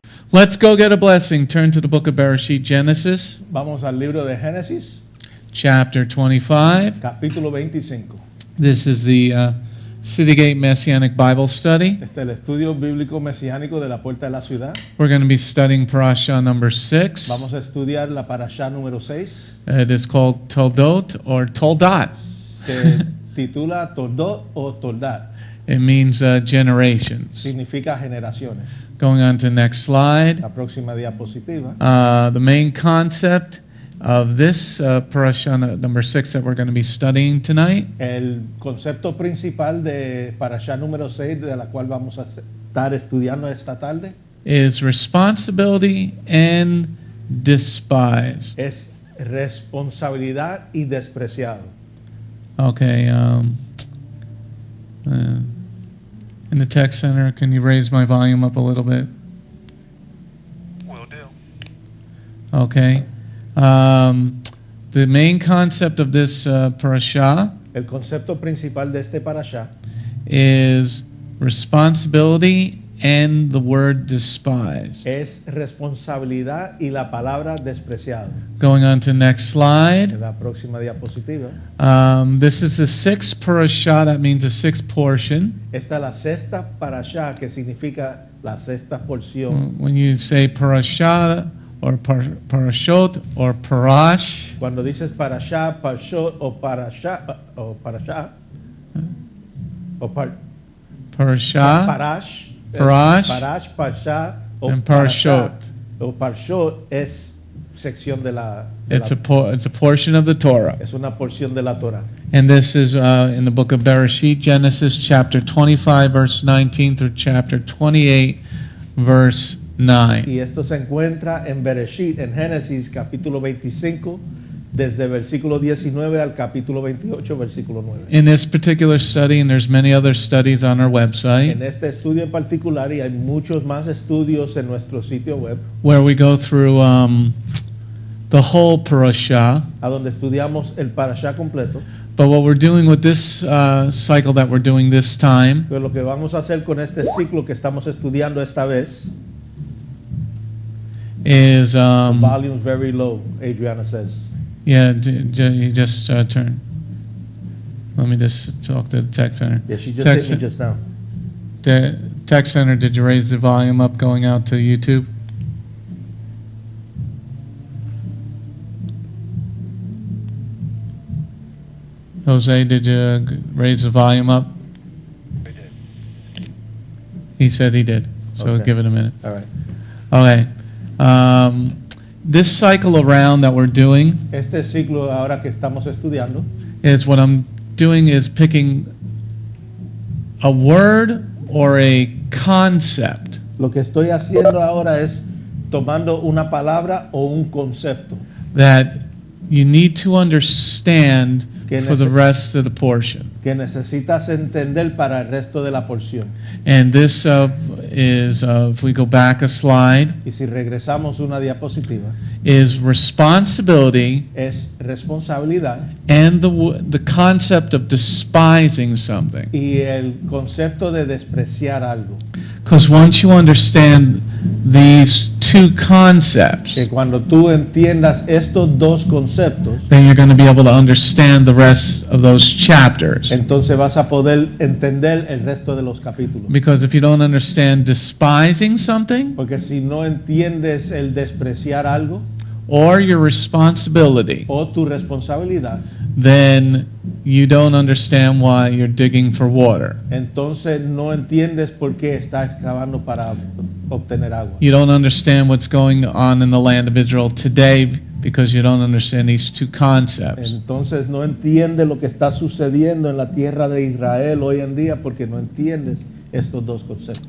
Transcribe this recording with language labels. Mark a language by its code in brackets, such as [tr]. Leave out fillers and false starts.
[en] Let's go get a blessing. Turn to the book of Bereshit, Genesis, [es] Vamos al libro de Génesis, [en] chapter 25. [es] capítulo 25. [en] This is the City Gate Messianic Bible Study. [es] Este es el estudio bíblico mesiánico de la puerta de la ciudad. [en] We're going to be studying Parasha number 6. [es] Vamos a estudiar la Parasha número 6. [en] It is called Tol'dot or Tol'dot. [es] Se titula Tol'dot o Tol'dot. [en] It means generations. [es] Significa generaciones. [en] Going on to the next slide. [es] La próxima diapositiva. [en] The main concept of this Parasha number 6 that we're going to be studying tonight [es] El concepto principal de Parasha número 6, de la cual vamos a estar estudiando esta tarde, [en] is responsibility and despised. [es] es responsabilidad y despreciado. [en] Okay. In the tech center, can you raise my volume up a little bit? Will do. Okay. The main concept of this parasha [es] El concepto principal de este Parasha [en] is responsibility and the word despised. [es] es responsabilidad y la palabra despreciado. [en] Going on to next slide. [es] En la próxima diapositiva. [en] This is the sixth parasha. That means the sixth portion. [es] Esta es la sexta Parasha, que significa la sexta porción. [en] When you say parasha or parashot or parash, [es] Cuando dices Parasha, Parashot o Parasha o Parasha o [en] parasha, [es] Parash, Parash, Parash, Parasha o [en] and Parashah parashot. [es] o Parashot es sección de la, [en] It's a portion of the Torah. [es] es una porción de la Torah. [en] And this is in the book of Bereshit, Genesis chapter 25, verse 19 through chapter 28, verse 9. [es] Y esto se encuentra en Bereshit, en Génesis capítulo 25, desde versículo 19 al capítulo 28, versículo 9. [en] In this particular study, and there's many other studies on our website, [es] En este estudio en particular, y hay muchos más estudios en nuestro sitio web, [en] where we go through the whole parasha. [es] a donde estudiamos el Parashá completo. [en] But what we're doing with this cycle that we're doing this time [es] Pero lo que vamos a hacer con este ciclo que estamos estudiando esta vez, [en] is, volume's very low, Adriana says. yeah, you just turn. Let me just talk to the tech center. Yeah, she just Tech hit me cen- just now. The tech center, did you raise the volume up going out to YouTube? Jose, did you raise the volume up? I did. He said he did, so Okay. give it a minute. All right. Okay. This cycle around that we're doing [es] Este ciclo ahora que estamos estudiando, [en] is what I'm doing is picking a word or a concept lo que estoy haciendo ahora es tomando una palabra o un concepto that you need to understand [es] Que [en] for the [es] nece- [en] rest of the portion. [es] que necesitas entender para el resto de la porción. [en] And this is, if we go back a slide, [es] Y si regresamos una diapositiva, [en] is responsibility [es] es responsabilidad [en] and the concept of despising something. [es] y el concepto de despreciar algo. [en] Because once you understand these two concepts, [es] Que cuando tú entiendas estos dos conceptos, [en] then you're going to be able to understand the rest of those chapters. [es] entonces vas a poder entender el resto de los capítulos. [en] Because if you don't understand despising something [es] Porque si no entiendes el despreciar algo [en] or your responsibility, [es] o tu responsabilidad, [en] then you don't understand why you're digging for water. [es] entonces no entiendes por qué estás excavando para obtener agua. [en] You don't understand what's going on in the land of Israel today because you don't understand these two concepts. [es] Entonces no entiendes lo que está sucediendo en la tierra de Israel hoy en día porque no entiendes estos dos conceptos.